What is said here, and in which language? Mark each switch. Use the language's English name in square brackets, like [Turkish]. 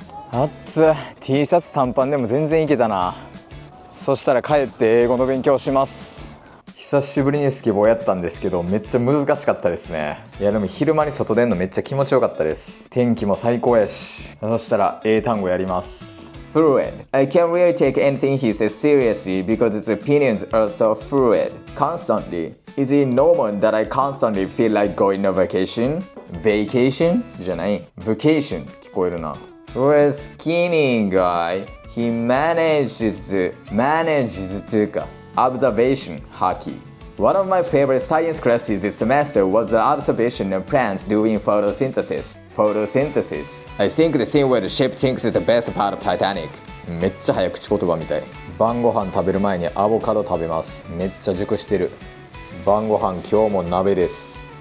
[Japanese] 暑っ。T シャツ短パンでも全然いけたな。そしたら帰って英語の勉強します。久しぶりにスケボーやったんですけど、めっちゃ難しかったですね。いや、でも昼間に外出んのめっちゃ気持ちよかったです。天気も最高やし。そしたら英単語やります。 [English] Fluid. I can't really take anything he says seriously because his opinions are so fluid. Constantly. Is it normal that I constantly feel like going on vacation? [Japanese] Vacation? じゃない。 Vacation 聞こえるな。 [English] For a skinny guy, he manages to observation hockey. One of my favorite science classes this semester was the observation of plants doing photosynthesis. I think the scene where the ship sinks is the best part of Titanic. [Japanese] めっちゃ早口言葉みたい。晩ご飯食べる前にアボカド食べます。めっちゃ熟してる。晩ご飯今日も鍋です。